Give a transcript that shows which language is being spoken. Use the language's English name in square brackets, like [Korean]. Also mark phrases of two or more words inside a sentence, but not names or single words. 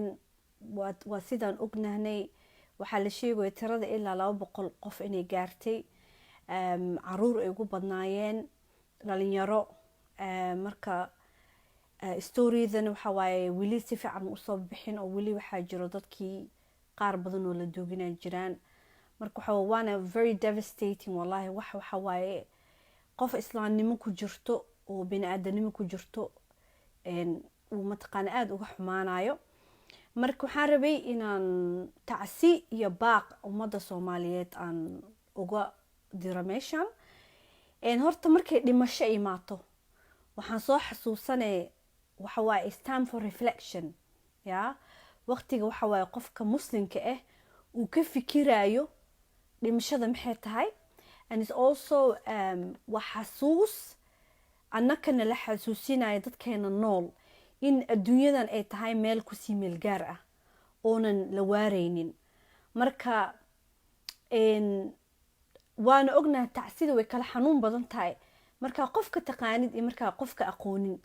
[Somali] waa sidaan ognahnay, waxaa la sheegaya tirada ilaa 200 qof inay gaartay. caruur ay ugu badnaayeen, dhalinyaro. marka storiedan waxa waaye weli si fiican usoo bixin oo weli waxaa jiro dadkii qaar badan oo la doogina jiraan. marka waana [English] very devastating [Somali] wallahi. waxa waaye qof islaamnimo ku jirto oo bini aadanimo ku jirto uu mataqaana aada uga xumaanayo. marka waxaan rabay inaan tacsi iyo baaq ummadda soomaaliyeed aan uga diro meeshan. horta markay dhimasho imaato waxaan soo xasuusanay waxa waaye [English] it's time for reflection. [Somali] ya waqtiga waxa waaye qofka muslimka ah uu ka fikirayo dhimashada maxay tahay, [English] and it's also [Somali] waa xasuus annakana la xasuusinayo dadkeena nool in adduunyadan ay tahay meel kusii meel gaar ah oonan la waareynin. marka waana ognaha tacsida way kala xanuun badan tahay markaa qofka taqaanid iyo markaa qofka aqoonin.